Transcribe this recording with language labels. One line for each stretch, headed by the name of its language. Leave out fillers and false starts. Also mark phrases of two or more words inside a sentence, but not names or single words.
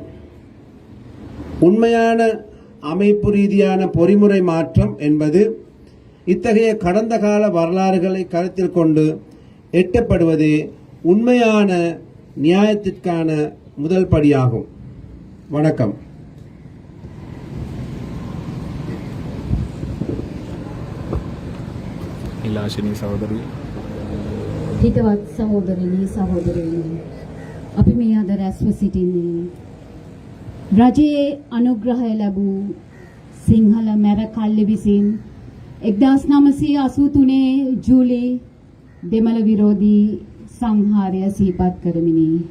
Tamil: உண்மையான அமைப்பு ரீதியான பொறிமுறை மாற்றம் என்பது இத்தகைய கடந்த கால வரலாறுகளை கருத்தில் கொண்டு எட்டப்படுவதே உண்மையான நியாயத்திற்கான முதல் படியாகும். வணக்கம்.
Sinhala: ඉලාශනී සහෝදරිය. හිතවත් සහෝදරනි සහෝදරයනි, අපි මේ අද රැස්ව සිටින්නේ රජයේ අනුග්‍රහය ලැබූ සිංහල මැරකල්ලි විසින් 1983 ජූලි දෙමළ විරෝධී සංහාරය සිහිපත් කරමිනි.